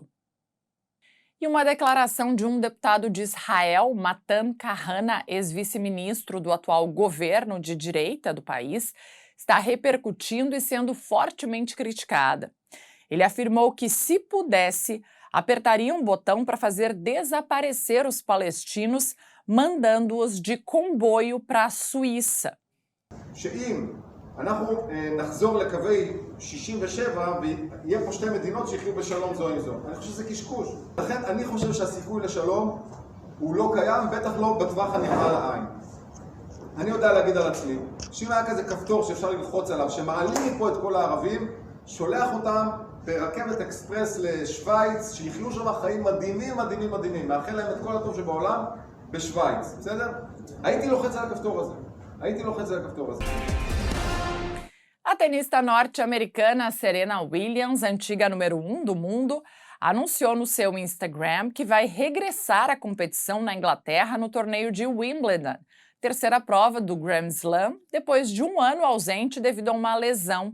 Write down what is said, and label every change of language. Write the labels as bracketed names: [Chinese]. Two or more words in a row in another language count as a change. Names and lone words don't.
[Portuguese] E uma declaração de um deputado de Israel, Matan Kahana, ex-vice-ministro do atual governo de direita do país, está repercutindo e sendo fortemente criticada. Ele afirmou que, se pudesse, apertaria um botão para fazer desaparecer os palestinos, mandando-os de comboio para a Suíça. [Hebrew] אנחנו נחזור לקווי 67 ויהיה פה שתי מדינות שיחיו בשלום זו עם זו. אני חושב שזה קשקוש. לכן אני חושב שהסיכוי לשלום הוא לא קיים, בטח לא בטווח הנראה לעין. אני יודע להגיד על עצמי, שאם היה כזה כפתור שאפשר ללחוץ עליו, שמעלים מפה את כל הערבים, שולח אותם ברכבת אקספרס לשוויץ, שיחיו שם חיים מדהימים, מדהימים, מדהימים. מאחל להם את כל הטוב שבעולם בשוויץ, בסדר? הייתי לוחץ על הכפתור הזה. הייתי לוחץ על הכפתור הזה. [Portuguese] A tenista norte-americana Serena Williams, antiga número 1 do mundo, anunciou no seu Instagram que vai regressar à competição na Inglaterra no torneio de Wimbledon, terceira prova do Grand Slam, depois de um ano ausente devido a uma lesão.